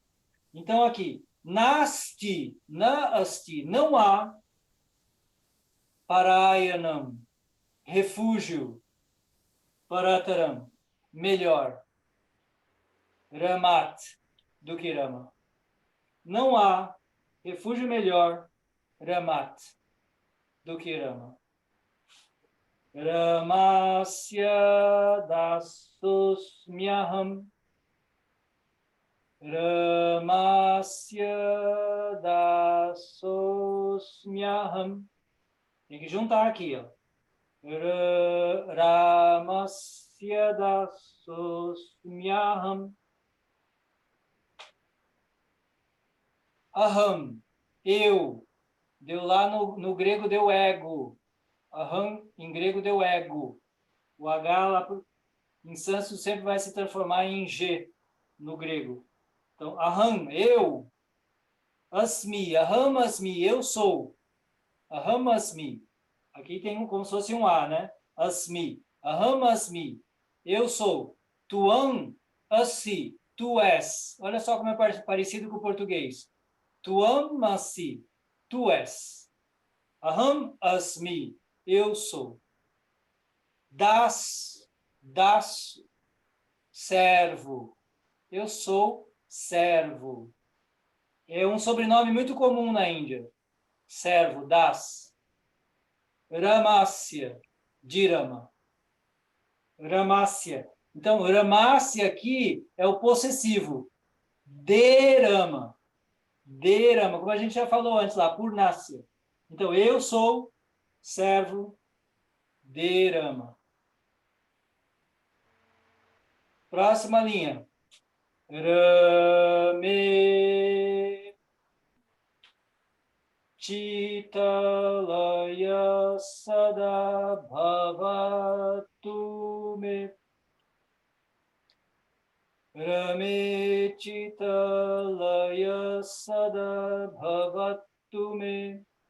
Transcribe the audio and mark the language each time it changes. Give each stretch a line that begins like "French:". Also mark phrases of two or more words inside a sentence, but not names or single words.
Portuguese: Então, aqui, Nasti, Naasti, não há, Parayanam, refúgio, Parataram, melhor, Ramat, do que Rama. Não há refúgio melhor, Ramat, do que Rama.
Sanskrit: Ramasya dasusmyaham. Ramasya dasusmyaham.
Portuguese: Tem que juntar aqui, ó.
Sanskrit: Ramasya dasusmyaham. Aham,
Portuguese: eu. Deu lá no grego, deu ego. Aham, em grego, deu ego. O H lá em sânscrito sempre vai se transformar em G no grego. Então, aham, eu.
Sanskrit: Asmi, aham asmi,
Portuguese: eu sou.
Sanskrit: Aham asmi.
Portuguese: Aqui tem como se fosse um A, né?
Sanskrit: Asmi, aham asmi,
Portuguese: eu sou.
Sanskrit: Tuam assi,
Portuguese: tu és. Olha só como é parecido com o português.
Sanskrit: Tuam asi,
Portuguese: tu és.
Sanskrit: Aham asmi,
Portuguese: eu sou. Das, servo. Eu sou servo. É um sobrenome muito comum na Índia. Servo, das. Ramasya, de Rama. Ramasya. Então, Ramasya aqui é o possessivo. De Rama. De Rama, como a gente já falou antes lá, Purnasya. Então, eu sou servo de Rama. Próxima linha.
Sanskrit: Rame Chitalaya Sada Bhavatu Me. Rame Chitalaya Sada Bhavatu Me.